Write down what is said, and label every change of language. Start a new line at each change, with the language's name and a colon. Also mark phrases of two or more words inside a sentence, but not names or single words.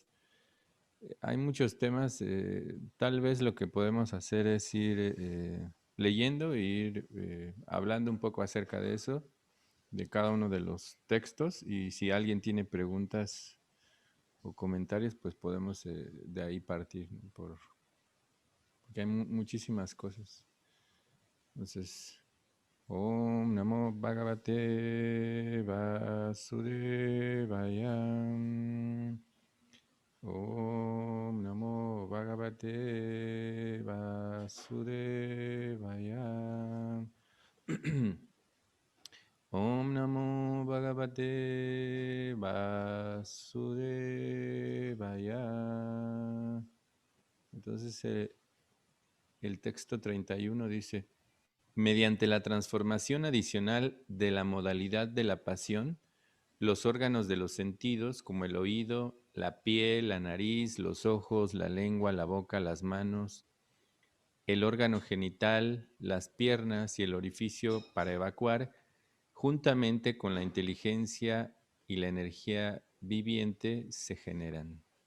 Spanish: Hay muchos temas, tal vez lo que podemos hacer es ir leyendo e ir hablando un poco acerca de eso, de cada uno de los textos, y si alguien tiene preguntas o comentarios, pues podemos de ahí partir, ¿no? Porque hay muchísimas cosas. Entonces,
Sanskrit: Om Namo Bhagavate Vasudevaya. Om Namo Bhagavate Vasudevaya. Om Namo Bhagavate Vasudevaya.
Spanish: Entonces el texto 31 dice, mediante la transformación adicional de la modalidad de la pasión, los órganos de los sentidos, como el oído, la piel, la nariz, los ojos, la lengua, la boca, las manos, el órgano genital, las piernas y el orificio para evacuar, juntamente con la inteligencia y la energía viviente, se generan.